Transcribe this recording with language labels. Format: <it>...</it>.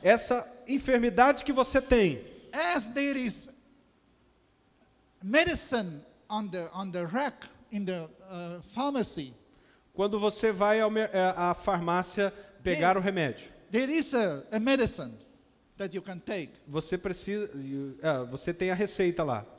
<pt>Essa enfermidade que você tem,</pt> <en>as there is medicine on the rack in the pharmacy,</en> <pt>quando você vai à farmácia pegar o remédio,</pt> <en>there is a medicine that you can take.</en> <pt>você precisa, você tem a receita lá,</pt>